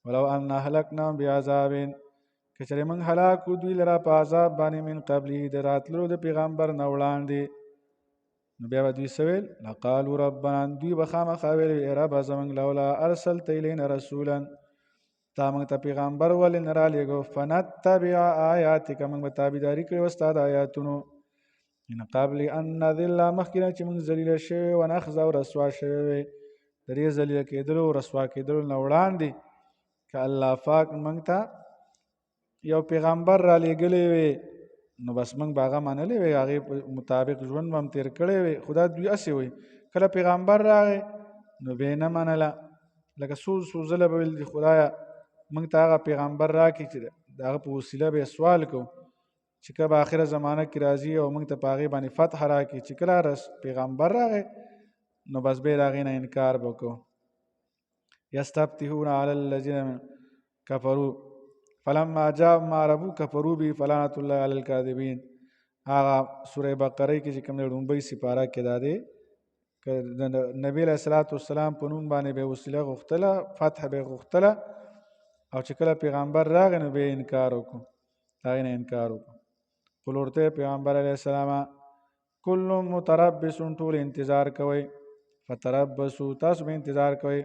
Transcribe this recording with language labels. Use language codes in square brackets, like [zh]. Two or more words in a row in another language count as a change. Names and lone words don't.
[ar] ولو ان اهلکناهم بعذاب [ps] که چېرې موږ هلاک کړو دوی لره په عذاب باندې من قبلې د راتلو د پیغمبر نه وړاندې، نو بیا به دوی څه ویل؟ [ar] لقالوا ربنا، [ps] دوی به خامخا ویل ای ربه زموږ [ar] لولا ارسلت الینا رسولا، [ps] تا موږ ته پیغمبر ولې نه رالیږو، [ar] فنتبع آیاتک، [ps] موږ به تابعداري کړې وه ستا د آیاتونو، [ar] من قبل ان نذل، [ps] مخکې نه چې موږ ذلیله شوي ونخزه او رسوا شوي وې، د دې ذلیله کېدلو او رسوا کېدلو نه وړاندې که الله پاک موږ ته یو پیغمبر را لېږلی وي نو بس موږ به هغه منلی وي، هغې په مطابق ژوند به هم تېر کړی وي. خو دا دوی هسې وایي کله پیغمبر راغی نو به یې نه منله، لکه څو ځله به ویل خدایه موږ ته هغه پیغمبر راکړي چې د هغه په وسیله به یې سوال کوو چې که به آخره زمانه کې راځي او موږ ته په هغې باندې فتح راکړي. چې کله پیغمبر راغی نو بس بیا د هغې نه انکار به وکړو. [ar] یستفتحون علی الذین کفروا فلما جاءهم ما عرفوا کفروا به فلعنة الله علی الکاذبین. [ps] هغه سوره بقره کې چې کوم د لومړۍ سپاره کې دا دی که د نبی [ar] علیه الصلاة والسلام [ps] په نوم باندې به وسیله غوښتله، فتح به غوښتله، او چې کله پیغمبر راغی نو به انکار وکړو، هغې نه انکار وکړو. قل ورته پیغمبر [ar] علیه السلام کل متربص، [ps] ټول انتظار کوئ، فتربصوا، تاسو به انتظار کوئ.